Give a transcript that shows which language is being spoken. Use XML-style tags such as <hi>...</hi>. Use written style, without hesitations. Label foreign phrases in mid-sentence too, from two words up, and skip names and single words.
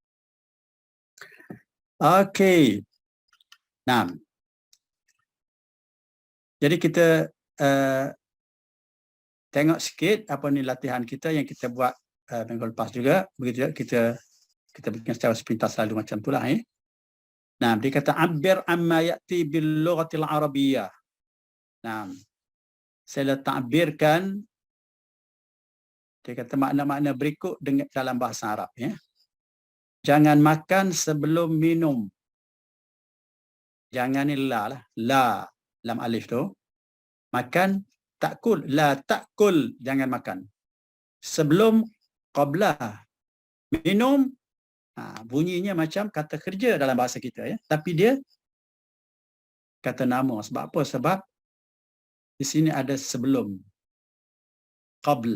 <ms>Okey. Nah. Jadi kita tengok sikit latihan kita yang kita buat minggu lepas juga. Begitu kita bikin secara sepintas selalu macam itulah ya. Nah, dia kata</ms> <ar>عبر عما يأتي باللغة العربية.</ar> <ms>Nah, saya ta'birkan dia kata makna-makna berikut dengan dalam bahasa Arab ya. Jangan makan sebelum minum. Jangan ni la lah.</ms> <ar>لا لام ألف</ar> <ms>tu. Makan</ms> <ar>تأكل، لا تأكل,</ar> <ms>jangan makan. Sebelum qabla minum, bunyinya macam kata kerja dalam bahasa kita ya. Tapi dia kata nama. Sebab apa? Sebab di sini ada sebelum. Qabl.</ms>